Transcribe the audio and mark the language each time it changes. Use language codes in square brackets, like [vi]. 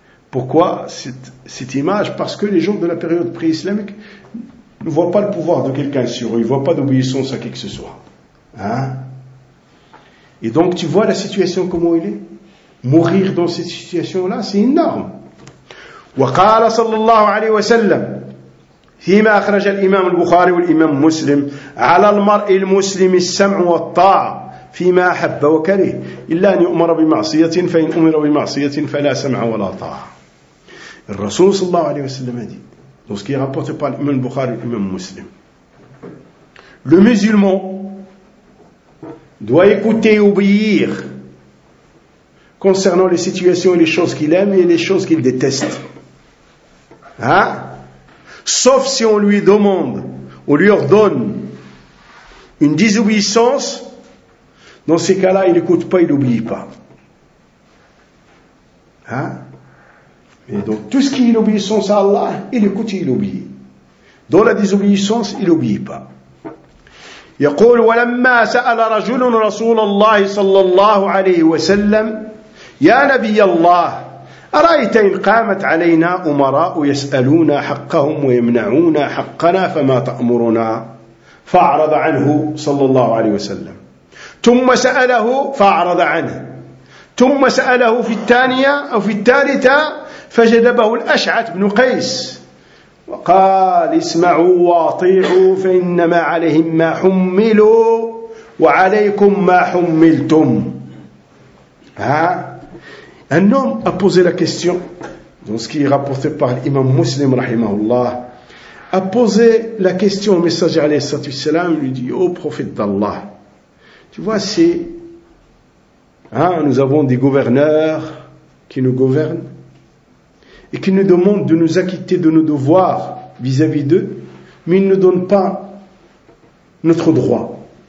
[fr] Pourquoi cette image? Parce que les gens de la période pré-islamique ne voient pas le pouvoir de quelqu'un sur eux, ils ne voient pas d'obéissance à qui que ce soit. Hein? Et donc tu vois la situation comment elle est? Mourir dans cette situation-là, c'est énorme. [ar] Wa qala sallallahu alayhi wa sallam, فيما أخرج الإمام البخاري والإمام مسلم على المرء المسلم السمع والطاعة فيما أحب وكره إلا أن يؤمر بمعصية فإن أمر بمعصية فلا سمع ولا طاعة. الرسول صلى الله عليه وسلم [fr] دي لوسكي رابورتي بار الإمام البخاري والإمام مسلم le musulman doit écouter et obéir concernant les situations et les choses qu'il aime et les choses qu'il déteste. Hein? Sauf si on lui demande, on lui ordonne une désobéissance, dans ces cas-là, il n'écoute pas, il n'oublie pas. Et donc, tout ce qui est l'obéissance à Allah, il écoute et il obéit. Dans la désobéissance, il n'obéit pas. [ar] يقول ولما سأل رجل رسول الله صلى الله عليه وسلم يا نبي الله أرأيت إن قامت علينا أمراء يسألون حقهم ويمنعون حقنا فما تأمرنا فأعرض عنه صلى الله عليه وسلم ثم سأله فأعرض عنه ثم سأله في الثانية أو في الثالثة فجذبه الأشعث بن قيس وقال اسمعوا واطيعوا فإنما عليهم ما حملوا وعليكم ما حملتم [fr] Un homme a posé la question, dans ce qui est rapporté par l'imam muslim, rahimahullah, a posé la question au messager, alayhi salam, lui dit, ô prophète d'Allah, tu vois, nous avons des gouverneurs qui nous gouvernent et qui nous demandent de nous acquitter de nos devoirs vis-à-vis d'eux, mais ils ne nous donnent pas notre droit.